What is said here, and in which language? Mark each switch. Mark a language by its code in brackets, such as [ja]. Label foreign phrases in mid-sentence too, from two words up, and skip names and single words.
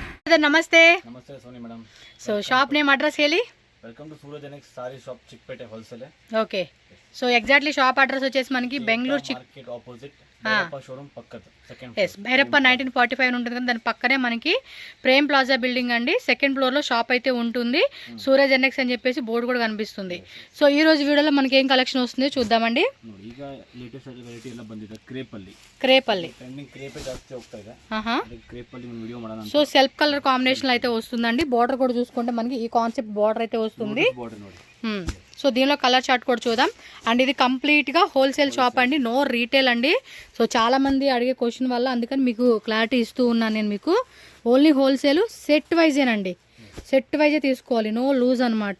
[kn] ನಮಸ್ತೆ ನಮಸ್ತೆ ಸೋನಿ ಮೇಡಮ್. [en] so shop name address ಹೇಳಿ. welcome to Surajnex saree shop Chickpet wholesale. okay so exactly shop address [te] వచ్చేసి మనకి బెంగళూరు [en] market opposite Bhairappa showroom పక్కన సెకండ్ [te] ఎస్ భైరప్ప 1945 ఉంటుంది కదా, దాని పక్కనే మనకి ప్రేమ్ ప్లాజా బిల్డింగ్ అండి. [en] second floor [te] లో షాప్ అయితే ఉంటుంది. సూరజ్ ఎన్ఎక్స్ అని చెప్పేసి బోర్డు కూడా కనిపిస్తుంది. సో ఈ రోజు వీడియోలో మనకి ఏం కలెక్షన్ వస్తుంది చూద్దామండి. [kn] ಈಗ [en] latest variety [kn] ಎಲ್ಲ ಬಂದಿದೆ. ಕ್ರೇಪಲ್ಲಿ ಟ್ರೆಂಡಿಂಗ್ ಕ್ರೇಪೇ ಜಾಸ್ತಿ ಹೋಗ್ತಾ ಇದೆ. ಕ್ರೇಪಲ್ಲಿ ಒಂದು ವಿಡಿಯೋ ಮಾಡೋಣ. [te] సో [en] self colour combination [te] అయితే వస్తుందండి. బోర్డర్ కూడా చూసుకుంటే మనకి ఈ [en] concept border [te] అయితే వస్తుంది. [kn] బోర్డర్ ನೋಡಿ. [te] సో దీనిలో [en] colour chart [te] కూడా చూద్దాం. అండ్ ఇది కంప్లీట్గా [en] wholesale shop [te] అండి, [en] no retail [te] అండి. సో చాలామంది అడిగే క్వశ్చన్ వల్ల అందుకని మీకు క్లారిటీ ఇస్తూ ఉన్నాను నేను. మీకు [en] only wholesale set [te] వైజేనండి, సెట్ వైజే తీసుకోవాలి, [en] no loose [te] అనమాట.